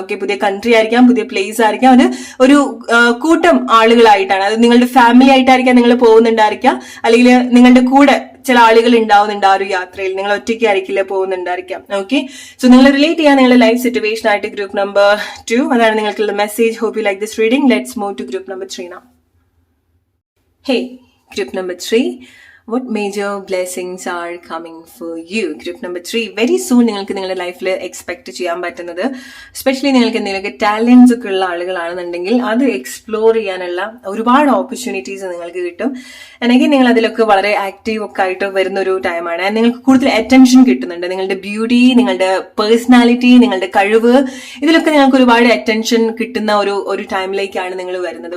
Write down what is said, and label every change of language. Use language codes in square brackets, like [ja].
[ml] Okay, പുതിയ country ആയിരിക്കാം, പുതിയ പ്ലേസ് ആയിരിക്കാം, അത് ഒരു കൂട്ടം ആളുകളായിട്ടാണ്, അത് നിങ്ങളുടെ ഫാമിലി ആയിട്ടായിരിക്കാം നിങ്ങൾ പോകുന്നുണ്ടായിരിക്കാം, അല്ലെങ്കിൽ നിങ്ങളുടെ കൂടെ ചില ആളുകൾ ഉണ്ടാവുന്നുണ്ട് ആ ഒരു യാത്രയിൽ, നിങ്ങൾ ഒറ്റയ്ക്ക് ആയിരിക്കില്ല പോകുന്നുണ്ടായിരിക്കാം. ഓക്കെ, സോ നിങ്ങൾ റിലേറ്റ് ചെയ്യാൻ നിങ്ങളുടെ ലൈഫ് സിറ്റുവേഷൻ ആയിട്ട് ഗ്രൂപ്പ് നമ്പർ 2, അതാണ് നിങ്ങൾക്കുള്ള message. [en] Hope you like this reading. Let's move to group number 3 now. Hey, group number 3, what major blessings are coming for you? Group number 3, very soon [ml] നിങ്ങൾക്ക് നിങ്ങളുടെ ലൈഫിൽ expect ചെയ്യാൻ പറ്റുന്നത്, especially നിങ്ങൾക്ക് എന്തെങ്കിലുമൊക്കെ ടാലൻസ് ഒക്കെ ഉള്ള ആളുകളാണെന്നുണ്ടെങ്കിൽ അത് എക്സ്പ്ലോർ ചെയ്യാനുള്ള ഒരുപാട് ഓപ്പർച്യൂണിറ്റീസ് നിങ്ങൾക്ക് കിട്ടും. അല്ലെങ്കിൽ നിങ്ങൾ അതിലൊക്കെ വളരെ ആക്റ്റീവ് ഒക്കെ ആയിട്ട് വരുന്ന ഒരു ടൈമാണ്. നിങ്ങൾക്ക് കൂടുതൽ അറ്റൻഷൻ കിട്ടുന്നുണ്ട്. നിങ്ങളുടെ ബ്യൂട്ടി, നിങ്ങളുടെ പേഴ്സണാലിറ്റി, നിങ്ങളുടെ കഴിവ്, ഇതിലൊക്കെ നിങ്ങൾക്ക് ഒരുപാട് അറ്റൻഷൻ കിട്ടുന്ന ഒരു ടൈമിലേക്കാണ് നിങ്ങൾ വരുന്നത്.